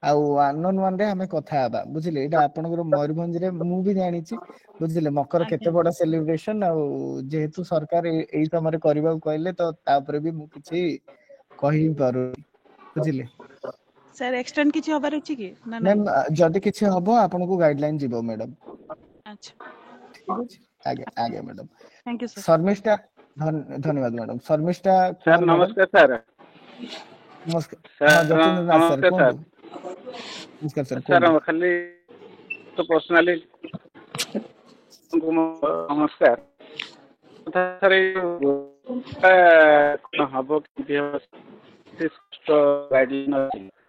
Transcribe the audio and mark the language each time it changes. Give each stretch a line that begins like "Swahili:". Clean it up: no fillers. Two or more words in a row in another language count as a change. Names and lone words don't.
Odia: ଆଉ 1-on-1 ରେ ଆମେ କଥା ହେବା ବୁଝିଲେ ଏଇଟା ଆପଣଙ୍କର ମୟୂରଭଞ୍ଜ ରେ ମୁଁ ବି ଜାଣିଛି ବୁଝିଲେ ମକର କେତେ ବଡ ସେଲିବ୍ରେସନ ଆଉ ଯେହେତୁ ସରକାର ଏଇ ସମୟରେ କରିବାକୁ କହିଲେ ତ ତାପରେ ବି ମୁଁ କିଛି କହି ପାରୁନି ବୁଝିଲେ ସାର୍ ଏକ୍ସଟେଣ୍ଡ କିଛି ହବାର ଅଛି କି ନା ନାଇଁ? ମ୍ୟାମ୍ ଯଦି କିଛି ହବ ଆପଣଙ୍କୁ ଗାଇଡଲାଇନ ଯିବ ମ୍ୟାଡାମ ଆଚ୍ଛା ଠିକ ଅଛି ଆଜ୍ଞା ଆଜ୍ଞା ମ୍ୟାଡାମ
English: thank you sir
Odia: ଶର୍ମିଷ୍ଠା ଧନ୍ୟବାଦ ମ୍ୟାଡାମ ଶର୍ମିଷ୍ଠା ସାର୍ କୁମାର ମ୍ୟାଡାମ ନମସ୍କାର ସାର୍। ନମସ୍କାର ହଁ ଯତୀନ୍ଦ୍ର ନାଥ ସାର୍ ନମସ୍କାର କୁହନ୍ତୁ ନମସ୍କାର ସାର୍ ସାର୍ କୁହନ୍ତୁ ଖାଲି ତ ପର୍ସନାଲି ନମସ୍କାର ସାର୍ କଣ ହବ କେମିତି ହବ ଗାଇଡଲାଇନ ଅଛି